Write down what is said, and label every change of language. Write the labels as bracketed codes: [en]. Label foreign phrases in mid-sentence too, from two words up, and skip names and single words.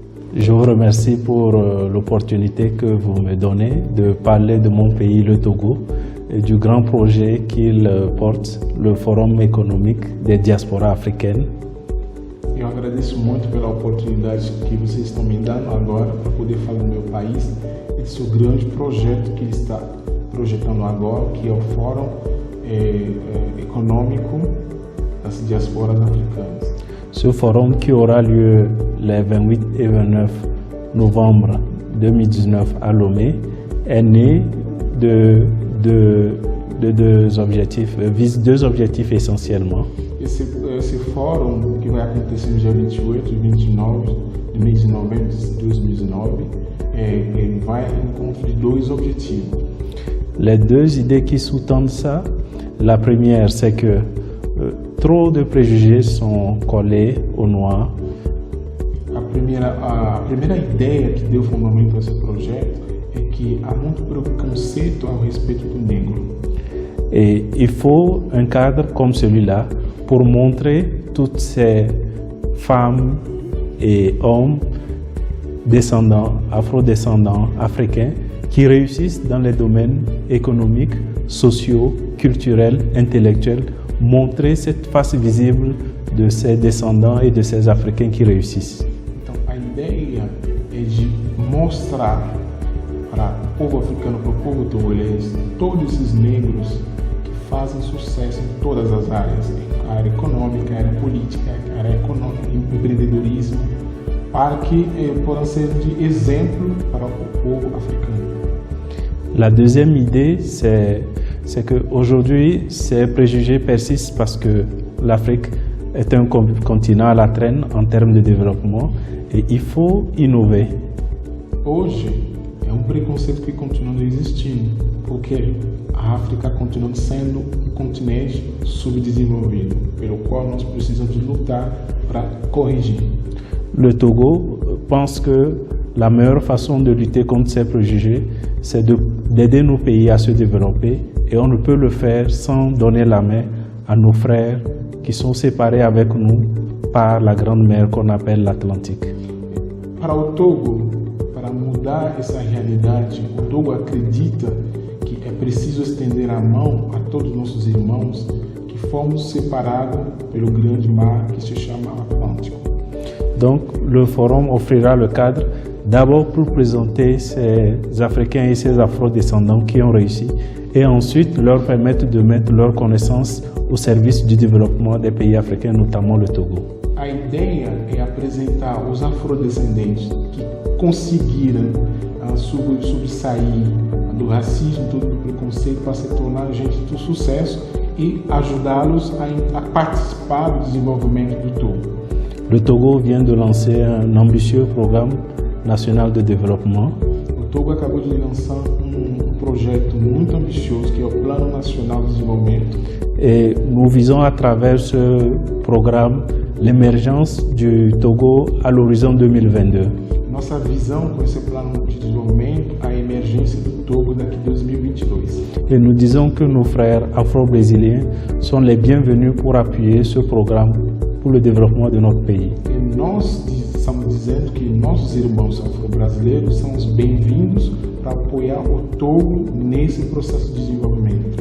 [fr] Je vous remercie pour l'opportunité que vous me donnez de parler de mon pays, le Togo, et du grand projet qu'il porte, le Forum économique des diasporas africaines. [pt] Eu agradeço muito pela oportunidade que vocês estão me dando agora para poder falar do meu país e do seu grande projeto que ele está projetando agora, que é o Fórum économique das diasporas africanas. [fr] Ce forum qui aura lieu les 28 et 29 novembre 2019 à Lomé est né de deux objectifs, vise deux objectifs essentiellement. [pt] Esse fórum que vai acontecer no dia 28 e 29 do mês de novembro de 2019, ele vai ao encontro de dois objetivos. [fr] Les deux idées qui sous-tendent ça, la première c'est que trop de préjugés sont collés aux Noirs. [pt] A primeira ideia que deu fundamento a esse projeto é que há muito preconceito ao respeito do negro. [fr] Et il faut un cadre comme celui-là pour montrer toutes ces femmes et hommes descendants, afro-descendants africains qui réussissent dans les domaines économiques, sociaux, culturels, intellectuels, montrer cette face visible de ces descendants et de ces Africains qui réussissent. [pt] Então, a ideia é de mostrar para o povo africano, para o povo togolês, todos esses negros que fazem sucesso em todas as áreas, a área econômica, a área política, a área econômica, empreendedorismo, para que possam ser de exemplo para o povo africano. [fr] La deuxième idée, c'est qu'aujourd'hui, ces préjugés persistent parce que l'Afrique est un continent à la traîne en termes de développement et il faut innover. [pt] Hoje é preconceito que continua existindo, porque a África continua sendo um continente subdesenvolvido, pelo qual nós precisamos lutar para corrigir. [fr] Le Togo pense que la meilleure façon de lutter contre ces préjugés, c'est d'aider nos pays à se développer et on ne peut le faire sans donner la main à nos frères qui sont séparés avec nous par la grande mer qu'on appelle l'Atlantique. [pt] Para o Togo, para mudar essa realidade, o Togo acredita que é preciso estender a mão a todos os nossos irmãos que fomos separados pelo grande mar que se chama Atlântico. [fr] Donc le forum offrira le cadre d'abord pour présenter ces Africains et ces Afro-descendants qui ont réussi et ensuite leur permettre de mettre leurs connaissances au service du développement des pays africains, notamment le Togo. [pt] A ideia é apresentar os afrodescendentes que conseguiram sobressair do racismo, do preconceito para se tornar gente de sucesso e ajudá-los a participar do desenvolvimento do Togo. [fr] Le Togo vient de lancer un ambitieux programme national de développement. [pt] O Togo acabou de lançar projeto muito ambicioso que é o Plano Nacional de Desenvolvimento. [fr] Et nous visons à travers ce programme l'émergence du Togo à l'horizon 2022. [pt] Nossa visão com esse plano de desenvolvimento, a emergência do Togo daqui a 2022. [fr] Et nous disons que nos frères afro-brésiliens sont les bienvenus pour appuyer ce programme pour le développement de notre pays. [pt] E nós estamos dizendo que nossos irmãos afro-brasileiros são os bem-vindos para apoiar o Togo nesse processo de desenvolvimento.